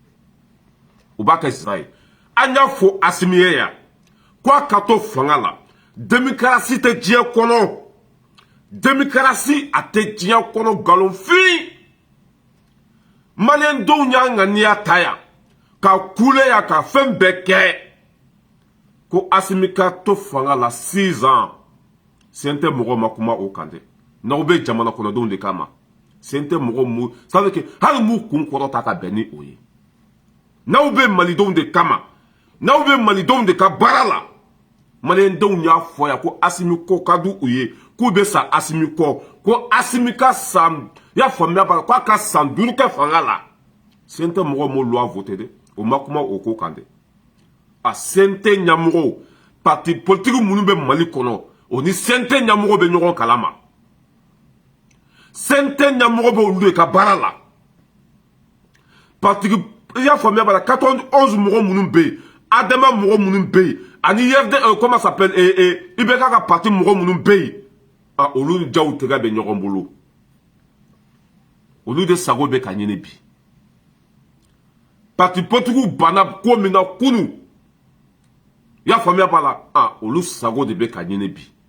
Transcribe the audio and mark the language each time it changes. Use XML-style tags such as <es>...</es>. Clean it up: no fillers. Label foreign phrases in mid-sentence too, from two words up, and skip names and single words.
<bm>an y'a fɔ Asimi ye yan ko a ka to fanga la démocratie tɛ diɲɛ kɔnɔ démocratie a tɛ diɲɛ kɔnɔ nkalonfin Maliyɛn denw y'a ŋaniya ta yan ka kule yan ka fɛn bɛɛ kɛ ko Asimi ka to fanga la 6 ans sen tɛ mɔgɔ ma kuma o kan dɛ n'aw bɛ jamana kɔnɔdenw de kama sen tɛ mɔgɔ mu</bm> <fr>ça veut dire que</fr> <bm>hali m'u kun kɔrɔta ka bɛn ni o ye n'aw bɛ malidenw de kama n'aw bɛ malidenw de ka baara la Maliyɛndenw y'a fɔ yan ko Asimi kɔ ka di u ye k'u bɛ sa Asimi kɔ ko Asimi ka san i y'a faamuya ba k'a ka san 5 kɛ fanga la sen tɛ mɔgɔ m'o</bm> <fr>loi voté</fr> <bm>dɛ o ma kuma o ko kan dɛ a sen tɛ ɲɛmɔgɔw</bm> <fr>parti politique</fr> <bm>minnu bɛ Mali kɔnɔ o ni sen tɛ ɲɛmɔgɔ bɛ ɲɔgɔn kalama sen tɛ ɲɛmɔgɔ bɛ olu de ka baara la parti i y'a faamuya ba la 91 mɔgɔ minnu bɛ yen Adama mɔgɔ minnu bɛ yen ani YFD</bm> <fr>comment ça s'appelle</fr> <bm>IBK ka parti mɔgɔ minnu bɛ yen olu ni Njaw tɛgɛ bɛ ɲɔgɔn bolo olu de sago bɛ ka ɲini bi</bm> <fr>parti politique</fr> <bm>banna ko min na kunu i y'a faamuya ba la olu sago de bɛ ka ɲini bi</bm>